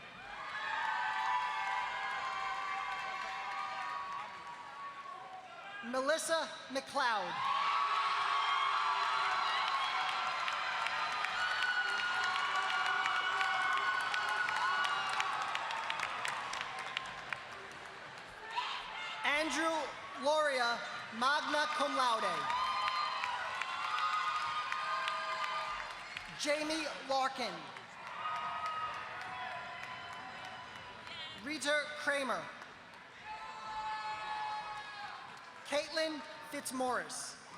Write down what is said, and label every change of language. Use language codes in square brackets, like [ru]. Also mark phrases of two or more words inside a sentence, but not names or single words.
[en] Melissa McLeod. Andrew Loria, [la] magna cum laude. [en] Jamie Larkin. Rita Kramer. Caitlin Fitzmaurice.